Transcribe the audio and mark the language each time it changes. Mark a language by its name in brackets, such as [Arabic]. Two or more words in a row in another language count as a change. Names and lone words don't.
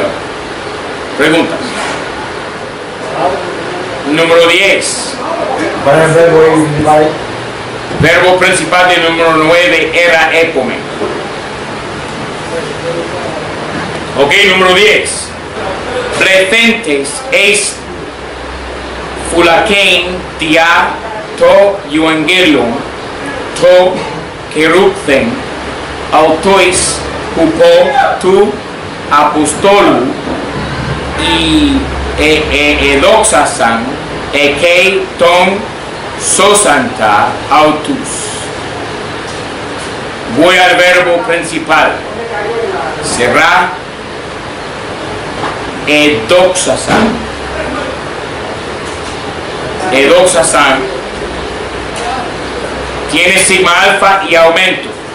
[Spanish] Preguntas. Número 10. Verbo principal del número 9 era epome. Ok, número 10. [Greek] παρέστησαν εἰς φυλακὴν διὰ τὸ εὐαγγέλιον τὸ κηρυχθὲν αὐτοῖς ὑπὸ τῶν ἀποστόλων καὶ ἐδόξασαν ἐκεῖ τὸν σώσαντα αὐτούς. [Spanish] Voy al verbo principal. Será edoxasan. Edoxasan tiene sigma alfa y aumento.